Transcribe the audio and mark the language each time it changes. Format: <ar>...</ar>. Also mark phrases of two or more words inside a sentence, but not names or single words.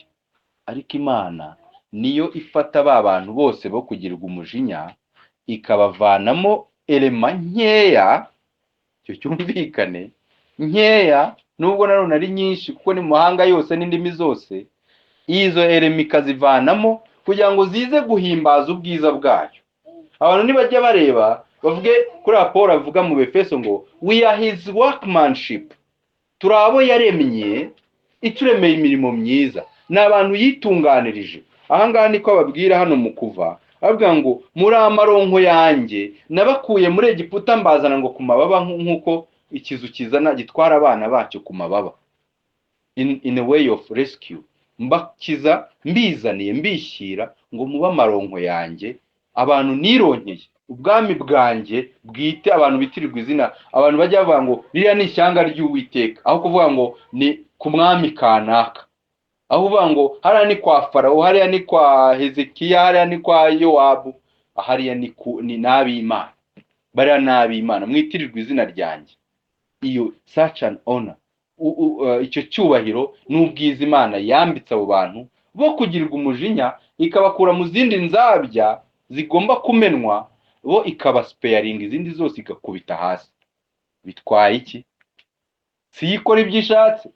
<rw>Ariko Imana niyo ifata ba bantu bose bo kugirwa umujinya ikabavanamo elema nkeya, cyo cyumvikane, nkeya nubwo nanone ari nyinshi kuko ni mu mahanga yose n'indimi zose, izo elema ikazivanamo kugira ngo zize guhimbaza ubwiza bwayo. Abantu nibajya bareba bavuge kuri Paul avuga mu Befeso ngo</rw> <en>we are his workmanship,</en> <rw>turabo yaremye ituremeye imirimo myiza, n'abantu yitunganirije. Ahangaha niko babwira hano mu Kuva, bavuga ngo muri amaronko yanjye nabakuye muri Egiputa mbazana ngo ku mababa, nk'uko ikizu kizana gitwara abana bacyo ku mababa,</rw> <en>in a way of rescue.</en> <rw>Mbakiza mbizaniye mbishyira ngo muba amaronko yanjye, abantu nironkeye, ubwami bwanjye bwite, abantu bitirirwa izina. Abantu bajya bavuga ngo ririya ni ishyanga ry'Uwiteka, aho kuvuga ngo ni ku mwami kanaka, aho uvuga ngo hariya ni kwa Farawo, hariya ni kwa Hezekiya, hariya ni kwa Yowabu, hariya ni n'ab'Imana, bariya n'ab'Imana mwitirirwa izina ryanjye.</rw> <en>Iyo such an honor,</en> <rw>icyo cyubahiro n'ubwiza Imana yambitse abo bantu bo kugirirwa umujinya, ikabakura mu zindi nzabya zigomba kumenwa, bo ikabasparinga izindi zose igakubita hasi. Bitwaye iki? Si ikora ibyo ishatse?</rw>